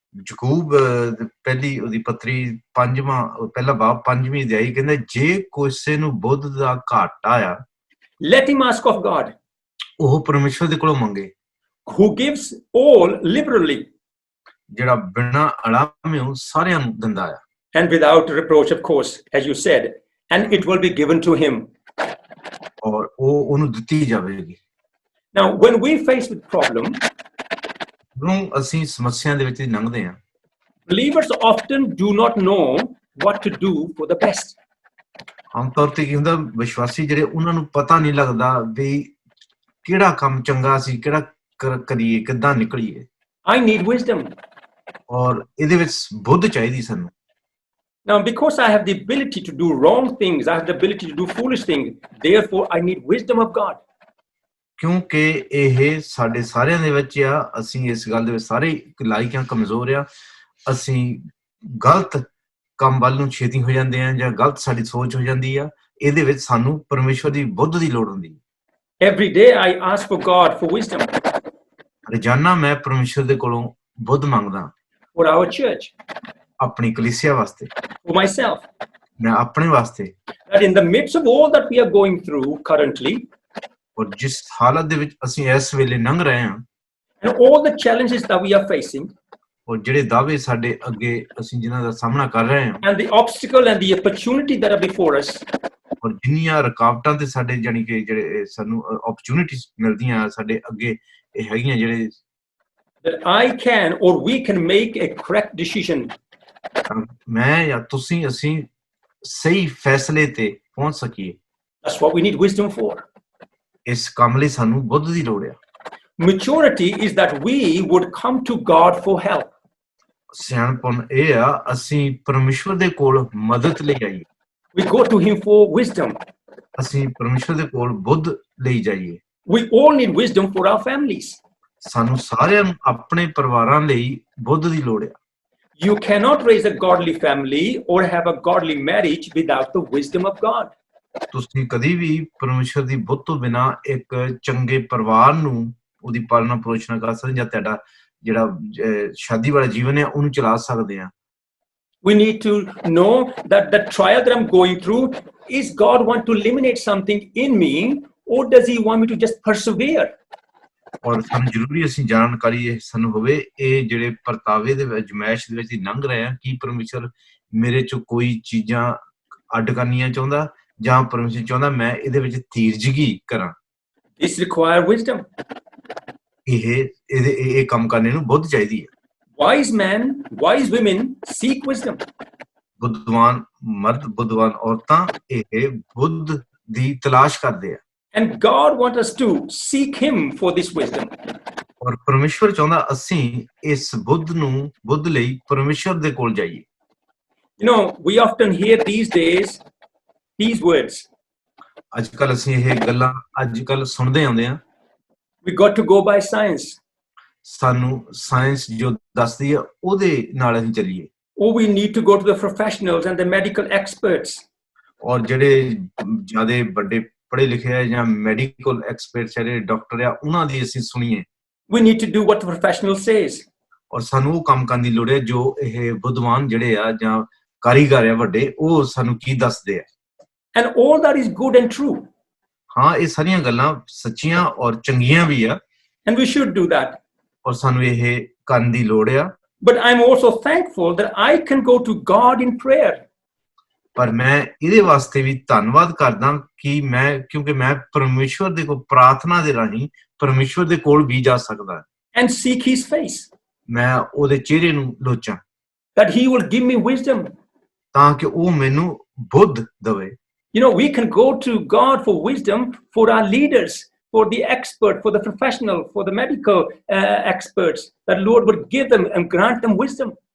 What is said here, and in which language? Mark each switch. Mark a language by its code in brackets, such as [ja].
[pa] ਯਕੂਬ ਪਹਿਲੀ ਉਹਦੀ ਪੱਤਰੀ ਪਹਿਲਾ ਬਾਬ 5ਵੀਂ ਅਧਿਆਈ ਕਹਿੰਦਾ ਜੇ ਕਿਸੇ ਨੂੰ ਬੁੱਧ ਦਾ ਘਾਟਾ ਆ [en] let him ask of God, [pa] ਉਹ ਪਰਮੇਸ਼ਵਰ ਦੇ ਕੋਲੋਂ ਮੰਗੇ, [en] who gives all liberally [pa] ਜਿਹੜਾ ਬਿਨਾਂ ਅਲਾਮਿਓਂ ਸਾਰਿਆਂ ਨੂੰ ਦਿੰਦਾ ਆ, [en] and without reproach, of course, as you said, and it will be given to him. [pa] ਔਰ ਉਹ ਉਹਨੂੰ ਦਿੱਤੀ ਜਾਵੇਗੀ। [en] Now when we face with problem, [pa] ਜਦੋਂ ਅਸੀਂ ਸਮੱਸਿਆ ਦੇ ਵਿੱਚ ਲੰਘਦੇ ਹਾਂ, [en] believers often do not know what to do for the best. [pa] ਆਮ ਤੌਰ ਤੇ ਕੀ ਹੁੰਦਾ, ਵਿਸ਼ਵਾਸੀ ਜਿਹੜੇ ਉਹਨਾਂ ਨੂੰ ਪਤਾ ਨਹੀਂ ਲੱਗਦਾ ਵੀ ਕਿਹੜਾ ਕੰਮ ਚੰਗਾ ਸੀ, ਕਿਹੜਾ ਕਰੀਏ, ਕਿੱਦਾਂ ਨਿਕਲੀਏ। [en] I need wisdom. [pa] ਔਰ ਇਹਦੇ ਵਿੱਚ ਬੁੱਧ ਚਾਹੀਦੀ ਸਾਨੂੰ। [en] Now because I have the ability to do wrong things, I have the ability to do foolish things, therefore I need wisdom of God. [pa] ਕਿਉਂਕਿ ਇਹ ਸਾਡੇ ਸਾਰਿਆਂ ਦੇ ਵਿੱਚ ਆ, ਅਸੀਂ ਇਸ ਗੱਲ ਦੇ ਵਿੱਚ ਸਾਰੇ ਲਾਇਕ ਆ, ਕਮਜ਼ੋਰ ਆ, ਅਸੀਂ ਗਲਤ ਕੰਮ ਵੱਲ ਨੂੰ ਛੇਤੀ ਹੋ ਜਾਂਦੇ ਆ ਜਾਂ ਗਲਤ ਸਾਡੀ ਸੋਚ ਹੋ ਜਾਂਦੀ ਆ। ਇਹਦੇ ਵਿੱਚ ਸਾਨੂੰ ਪਰਮੇਸ਼ਵਰ ਦੀ ਬੁੱਧ ਦੀ ਲੋੜ ਹੁੰਦੀ ਹੈ। [en] Every day I ask for God for wisdom. [pa] ਰੋਜ਼ਾਨਾ ਮੈਂ ਪਰਮੇਸ਼ਵਰ ਦੇ ਕੋਲੋਂ ਬੁੱਧ ਮੰਗਦਾ [en] For our church, [pa] ਆਪਣੀ ਕਲੀਸਿਆ ਵਾਸਤੇ, [en] for myself, [pa] ਮੈਂ ਆਪਣੇ ਵਾਸਤੇ। [en] that in the midst of all that we are going through currently, [pa] ਔਰ ਜਿਸ ਹਾਲਤ ਦੇ ਵਿੱਚ ਅਸੀਂ ਇਸ ਵੇਲੇ ਲੰਘ ਰਹੇ ਹਾਂ, [en] and all the challenges that we are facing, [pa] ਔਰ ਜਿਹੜੇ ਦਾਅਵੇ ਸਾਡੇ ਅੱਗੇ ਅਸੀਂ ਜਿਨ੍ਹਾਂ ਦਾ ਸਾਹਮਣਾ ਕਰ ਰਹੇ ਹਾਂ, [en] and the obstacle and the opportunity that are before us, [pa] ਔਰ ਜਿੰਨੀਆਂ ਰੁਕਾਵਟਾਂ ਤੇ ਸਾਡੇ ਜਾਣੀ ਕਿ ਜਿਹੜੇ ਸਾਨੂੰ ਓਪਰਚੁਨਿਟੀਜ਼ ਮਿਲਦੀਆਂ ਸਾਡੇ ਅੱਗੇ ਇਹ ਹੈਗੀਆਂ, ਜਿਹੜੇ [en] that I can or we can make a correct decision. [pa] ਤਾਂ ਮੈਂ ਜਾਂ ਤੁਸੀਂ ਅਸੀਂ ਸਹੀ ਫੈਸਲੇ ਤੇ ਪਹੁੰਚ ਸਕੀਏ। [en] That's what we need wisdom for. [pa] ਇਸ ਕੰਮ ਲਈ ਸਾਨੂੰ ਬੁੱਧ ਦੀ ਲੋੜ ਆ। [en] Maturity is that we would come to God for help. [pa] ਸਿਆਣਪੁਣ ਇਹ ਆ ਅਸੀਂ ਪਰਮੇਸ਼ਵਰ ਦੇ ਕੋਲ ਮਦਦ ਲਈ ਆਈਏ। [en] We go to Him for wisdom. [pa] ਅਸੀਂ ਪਰਮੇਸ਼ਵਰ ਦੇ ਕੋਲ ਬੁੱਧ ਲਈ ਜਾਈਏ। [en] We all need wisdom for our families. [pa] ਸਾਨੂੰ ਸਾਰਿਆਂ ਨੂੰ ਆਪਣੇ ਪਰਿਵਾਰਾਂ ਲਈ ਬੁੱਧ ਦੀ ਲੋੜ ਆ। [en] You cannot raise a godly family or have a godly marriage without the wisdom of God. [pa] ਤੁਸੀਂ ਕਦੀ ਵੀ ਪਰਮੇਸ਼ਵਰ ਦੀ ਬੁੱਧ ਤੋਂ ਬਿਨਾਂ ਇੱਕ ਚੰਗੇ ਪਰਿਵਾਰ ਨੂੰ ਉਹਦੀ ਪਾਲਣਾ ਪੋਸ਼ਣ ਕਰ ਸਕਦੇ ਜਾਂ ਤੁਹਾਡਾ ਜਿਹੜਾ ਸ਼ਾਦੀ ਵਾਲਾ ਜੀਵਨ ਹੈ ਉਹਨੂੰ ਚਲਾ ਸਕਦੇ ਆ। [en] We need to know that the trial that I'm going through, is God want to eliminate something in me, or does He want me to just persevere? [pa] ਔਰ ਸਾਨੂੰ ਜ਼ਰੂਰੀ ਅਸੀਂ ਜਾਣਕਾਰੀ ਇਹ ਸਾਨੂੰ ਹੋਵੇ ਇਹ ਜਿਹੜੇ ਪਰਤਾਵੇ ਦੇ ਵਿੱਚ ਜਮੈਸ਼ ਦੇ ਵਿੱਚ ਲੰਘ ਰਹੇ ਆ ਕੀ ਪਰਮੇਸ਼ਰ ਮੇਰੇ ਚੋਂ ਕੋਈ ਚੀਜ਼ਾਂ ਅੱਡ ਕਰਨੀਆਂ ਚਾਹੁੰਦਾ ਜਾਂ ਪਰਮੇਸ਼ਰ ਚਾਹੁੰਦਾ ਮੈਂ ਇਹਦੇ ਵਿੱਚ ਧੀਰਜਗੀ ਕਰਾਂ। [en] This requires wisdom. [pa] ਇਹ ਕੰਮ ਕਰਨੇ ਨੂੰ ਬੁੱਧ ਚਾਹੀਦੀ ਹੈ। [en] Wise men, wise women seek wisdom. [pa] ਬੁੱਧਵਾਨ ਮਰਦ ਬੁੱਧਵਾਨ ਔਰਤਾਂ ਇਹ ਬੁੱਧ ਦੀ ਤਲਾਸ਼ ਕਰਦੇ ਆ। [en] And God wants us to seek Him for this wisdom. [pa] ਔਰ ਪਰਮੇਸ਼ਵਰ ਚਾਹੁੰਦਾ ਅਸੀਂ ਇਸ ਬੁੱਧ ਲਈ ਪਰਮੇਸ਼ਵਰ ਦੇ ਕੋਲ ਜਾਈਏ। [en] You know, we often hear these days these words. [pa] ਅੱਜ ਕੱਲ ਅਸੀਂ ਇਹ ਗੱਲਾਂ ਅੱਜ ਕੱਲ ਸੁਣਦੇ ਆਉਂਦੇ ਆ। [en] We got to go by science. [pa] ਸਾਨੂੰ ਸਾਇੰਸ ਜੋ ਦੱਸਦੀ ਹੈ ਉਹਦੇ ਨਾਲ ਅਸੀਂ ਚੱਲੀਏ। [en] Or we need to go to the professionals and the medical experts. [pa] ਔਰ ਜਿਹੜੇ ਜ਼ਿਆਦਾ ਵੱਡੇ ਪੜ੍ਹੇ ਲਿਖੇ ਆ ਜਾਂ ਮੈਡੀਕਲ ਐਕਸਪਰਟ ਜਿਹੜੇ ਡਾਕਟਰ ਆ ਉਹਨਾਂ ਦੀ ਅਸੀਂ ਸੁਣੀਏ। [en] We need to do what the professional says. [pa] ਔਰ ਸਾਨੂੰ ਉਹ ਕੰਮ ਕਰਨ ਦੀ ਲੋੜ ਹੈ ਜੋ ਇਹ ਬੁੱਧਵਾਨ ਜਿਹੜੇ ਆ ਜਾਂ ਕਾਰੀਗਰ ਆ ਵੱਡੇ ਉਹ ਸਾਨੂੰ ਕੀ ਦੱਸਦੇ ਆ। [en] And all that is good and true. [pa] ਹਾਂ ਇਹ ਸਾਰੀਆਂ ਗੱਲਾਂ ਸੱਚੀਆਂ ਔਰ ਚੰਗੀਆਂ ਵੀ ਆ। [en] And we should do that. [pa] ਔਰ ਸਾਨੂੰ ਇਹ ਕਰਨ ਦੀ ਲੋੜ ਆ। [en] But I'm also thankful that I can go to God in prayer. [pa] ਪਰ ਮੈਂ ਇਹਦੇ ਵਾਸਤੇ ਵੀ ਧੰਨਵਾਦ ਕਰਦਾ ਕਿ ਕਿਉਂਕਿ ਮੈਂ ਪਰਮੇਸ਼ਵਰ ਦੇ ਕੋਲ ਪ੍ਰਾਰਥਨਾ ਦੇ ਰਾਹੀਂ ਪਰਮੇਸ਼ਵਰ ਦੇ ਕੋਲ ਵੀ ਜਾ ਸਕਦਾ। [en] And seek His face. [pa] ਮੈਂ ਉਹਦੇ ਚਿਹਰੇ ਨੂੰ ਲੋਚਾਂ। [en] That He will give me wisdom. [pa] ਤਾਂ ਕਿ ਉਹ ਮੈਨੂੰ ਬੁੱਧ ਦੇਵੇ। [en] You know, we can go to God for wisdom for our leaders, for the expert, for the professional, for the medical experts. That Lord would give them and grant them wisdom.